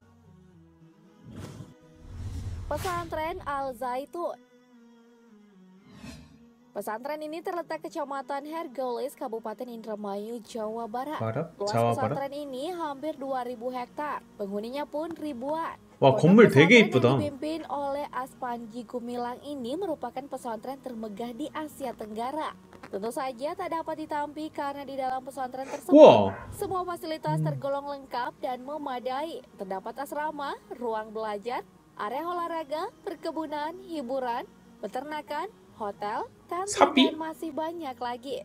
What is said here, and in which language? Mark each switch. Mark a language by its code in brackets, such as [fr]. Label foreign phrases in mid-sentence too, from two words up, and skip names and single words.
[id] Pesantren Al Zaitun. Pesantren ini terletak Kecamatan Hercules, Kabupaten Indramayu, Jawa Barat. Luas pesantren ini hampir 2.000 hektar. Penghuninya pun ribuan. Wah, [ko] 건물 되게 이쁘다. [id] Yang dipimpin oleh Aspanji Gumilang ini merupakan pesantren termegah di Asia Tenggara. Tentu saja tak dapat ditampi karena di dalam pesantren tersebut semua fasilitas tergolong lengkap dan memadai. Terdapat asrama, ruang belajar, area olahraga, perkebunan, hiburan, peternakan, hotel, kantin, dan masih banyak lagi.